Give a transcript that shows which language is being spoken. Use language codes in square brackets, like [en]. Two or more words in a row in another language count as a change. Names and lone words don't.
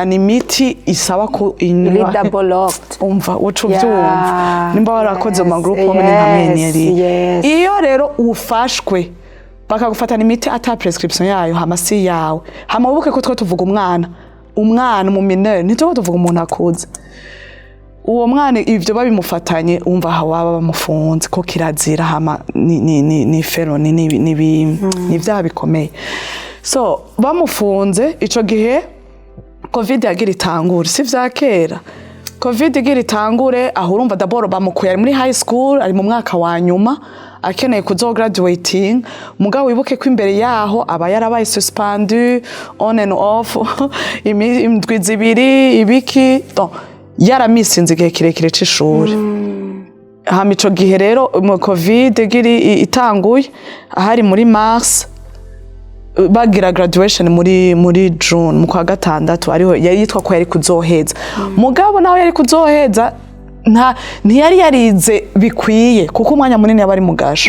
[rn] ni imiti isaba ko inywa umva uco byumva nimba warakoze mu [en] group home [rn] n'intamenyeri iyo rero ufashwe bakagufatana imiti ata prescription yayo hamasi yawe hamabuke ko tuvuga umwana mu minere nitwo tuvuga umuntu akuze uwo mwana ivyo babimufatanye umva aho baba bamufunze ko kirazira hama ni feloni ni vyaha bikomeye. So bamufunze ico gihe covid yagira itangure si vya kera. Covid igira itangure aho urumva d'abord bamukuye muri [en] high school [rn] ari mu mwaka wa nyuma akeneye kuzo graduating mugabo wibuke ko imbere yaho aba yarabaye suspendu [en] on and off [rn] imindwi zibiri ibiki donc yaramisinze igihe kirekire c'ishuri. Hama ico gihe rero mu covid igiri itanguye ahari muri mars bagira graduation muri June mu kwa gatandatu ariho yari yitwa ko yari kuzoheza mugabo nawe yari kuzoheza ntiyari yarize bikwiye kuko umwanya munini yabari mu gasho.